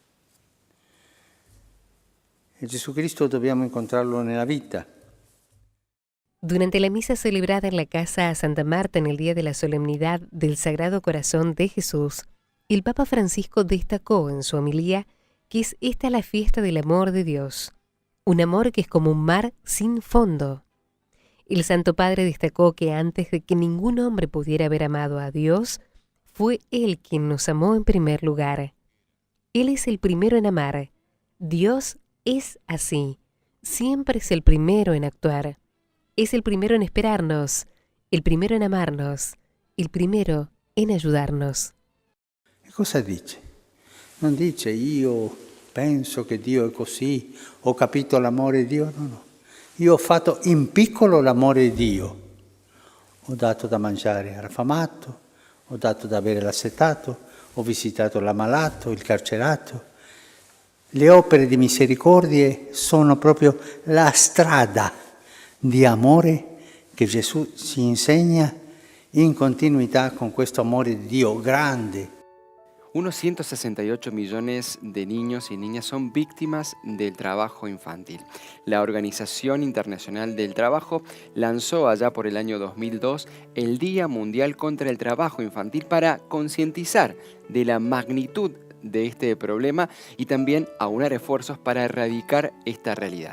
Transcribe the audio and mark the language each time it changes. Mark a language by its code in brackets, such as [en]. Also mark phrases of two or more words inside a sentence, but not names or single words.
[it] E Gesù Cristo dobbiamo incontrarlo nella vita. [es] Durante la misa celebrada en la casa Santa Marta en el día de la solemnidad del Sagrado Corazón de Jesús, el Papa Francisco destacó en su homilía que es esta la fiesta del amor de Dios, un amor que es como un mar sin fondo. El Santo Padre destacó que antes de que ningún hombre pudiera haber amado a Dios, fue Él quien nos amó en primer lugar. Él es el primero en amar. Dios es así, siempre es el primero en actuar. Es el primero en esperarnos, el primero en amarnos, el primero en ayudarnos. [it] E cosa dice? Non dice io penso che Dio è così, ho capito l'amore di Dio, no. Io ho fatto in piccolo l'amore di Dio. Ho dato da mangiare all'affamato, ho dato da bere all'assetato, ho visitato l'ammalato, il carcerato. Le opere di misericordia sono proprio la strada di amore che Gesù ci insegna in continuità con questo amore di Dio grande. [es] Unos 168 millones de niños y niñas son víctimas del trabajo infantil. La Organización Internacional del Trabajo lanzó allá por el año 2002 el Día Mundial contra el Trabajo Infantil para concientizar de la magnitud de este problema y también aunar esfuerzos para erradicar esta realidad.